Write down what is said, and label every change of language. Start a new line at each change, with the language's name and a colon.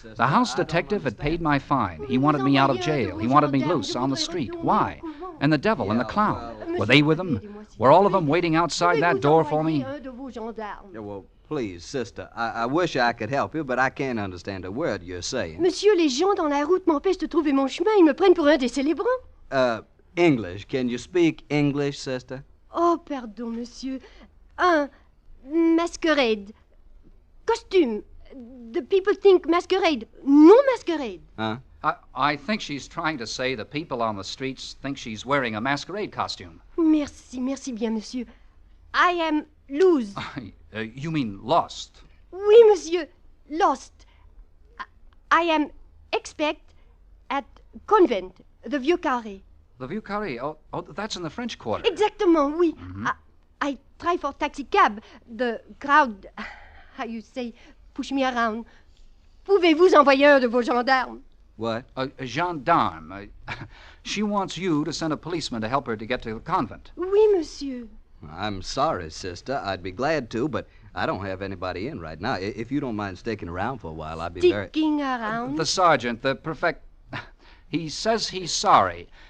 English: The house detective had paid my fine. He wanted me out of jail. He wanted me loose on the street. Why? And the devil and the clown. Were they with him? Were all of them waiting outside that door for me? Yeah, well, please, sister, I wish I could help you, but I can't understand a word you're saying.
French: Monsieur, les gens dans la route m'empêchent de trouver mon chemin. Ils me prennent pour un des célébrants.
English: English. Can you speak English, sister?
French: Oh, pardon, monsieur. Masquerade. Costume.
English: The people think masquerade.
French: Non masquerade. Huh?
English: I think she's trying to say the people on the streets think she's wearing a masquerade costume.
French: Merci bien, monsieur.
English: I am loose. You mean lost?
French: Oui, monsieur.
English: Lost. I am expect at convent, the Vieux Carré. The Vieux Carré? Oh, that's in the French Quarter.
French: Exactement, oui.
English: I try for taxi cab. The crowd, how you say, push me around.
French: Pouvez-vous envoyer un de vos gendarmes?
English: What? A gendarme. She wants you to send a policeman to help her to get to the convent.
French: Oui, monsieur.
English: I'm sorry, sister. I'd be glad to, but I don't have anybody in right now. If you don't mind sticking around for a while, I'd be very... Sticking around? The sergeant, the prefect... He says he's sorry.